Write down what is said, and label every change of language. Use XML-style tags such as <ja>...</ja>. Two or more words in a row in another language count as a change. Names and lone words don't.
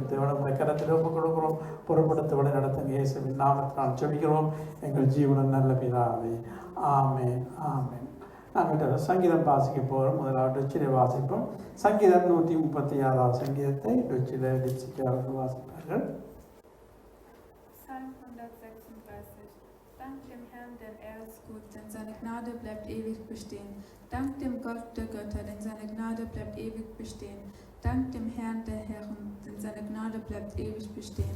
<ta>தேவனுடைய கரத்தில் ஒப்பு கொடுக்கிறோம். பொறுப்படுத்த வழி நடத்துங்க இயேசுவின் நாமத்தினால் ஜெபிக்கிறோம் எங்கள் ஜீவனம் நல்ல பிதாவே. ஆமென் ஆமென். நாங்கள் சங்கீதம் வாசிக்க போகிறோம். முதலாவது டொச்சிலே வாசிப்போம். சங்கீதம் 136 சங்கீதத்தை டொச்சிலே டிப்சிக்காரர்கள் வாசிப்பார்கள்.</ta> <de>Psalm 136. Dank dem Herrn, denn ist gut, denn seine Gnade bleibt ewig bestehen. Dank dem Gott der Götter, denn seine Gnade bleibt ewig bestehen. Dank dem Herrn der Herren, denn seine Gnade bleibt ewig bestehen.</de>